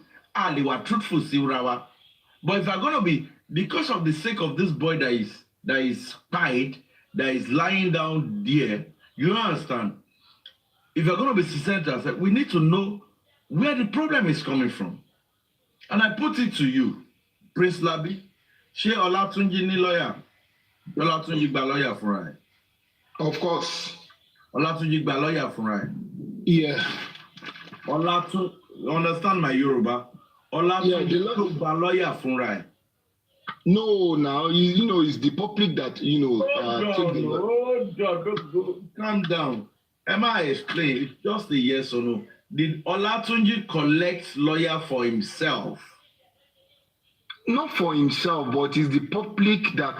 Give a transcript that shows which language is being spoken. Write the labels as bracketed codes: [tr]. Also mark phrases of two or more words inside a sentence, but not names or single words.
[en] Ali, we're truthful, Siurawa. But if you're going to be, because of the sake of this boy that is spied, that is lying down there, you understand? If you're going to be sincere to ourselves, we need to know where the problem is coming from. And I put it to you, Prince Labi, [yo] ṣé Olatunji ní lawyer? Olatunji gba lawyer fúnra ẹ̀. [en] Of course. [yo] Olatunji gba lawyer fúnra ẹ̀. [en] Yeah. You understand my Yoruba? [yo] Olatunji gba lawyer fúnra ẹ̀. [en] No, now you know it's the public that take Hold on, calm down. Emma explain. It's just a yes or no. Did Olatunji collect lawyer for himself? Not for himself, but it's the public that